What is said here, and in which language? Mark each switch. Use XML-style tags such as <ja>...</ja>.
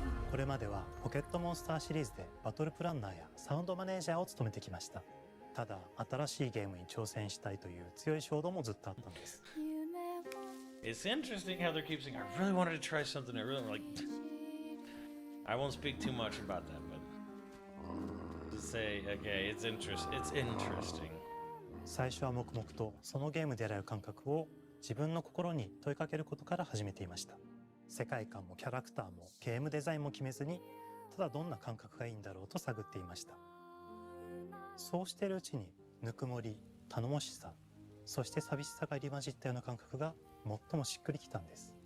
<ja>これまではポケットモンスターシリーズでバトルプランナーやサウンドマネージャーを務めてきました。ただ新しいゲームに挑戦したいという強い衝動もずっとあったんです。</ja> <en>It's interesting how they keep saying, I really wanted to try something. I really like. I won't speak too much about that, but just say, okay, it's interesting.</en> <ja>最初は黙々とそのゲームで得られる感覚を自分の心に問いかけることから始めていました。世界観もキャラクターもゲームデザインも決めずに、ただどんな感覚がいいんだろうと探っていました。そうしているうちにぬくもり、頼もしさ、そして寂しさが入り混じったような感覚が最もしっくりきたんです。</ja>